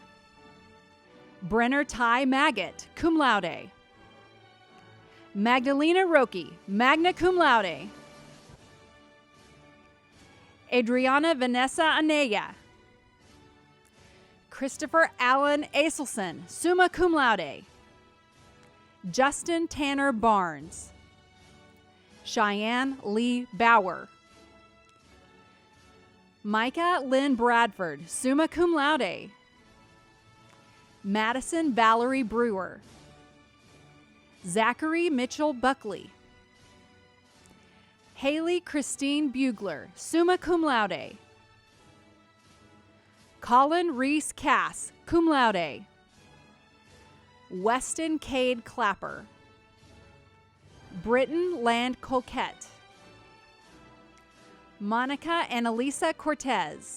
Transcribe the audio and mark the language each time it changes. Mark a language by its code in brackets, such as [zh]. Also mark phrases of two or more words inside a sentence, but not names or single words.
[en] Brenner Ty Maggot, [la] cum laude. [en] Magdalena Roki, [la] magna cum laude. [en] Adriana Vanessa Anaya. Christopher Allen Aselson, [la] summa cum laude. [en] Justin Tanner Barnes. Cheyenne Lee Bauer. Micah Lynn Bradford, [la] summa cum laude. [en] Madison Valerie Brewer. Zachary Mitchell Buckley. Haley Christine Bugler, [la] summa cum laude. [en] Colin Reese Cass, [la] cum laude. [en] Weston Cade Clapper. Britton Land Coquette. Monica Annalisa Cortez.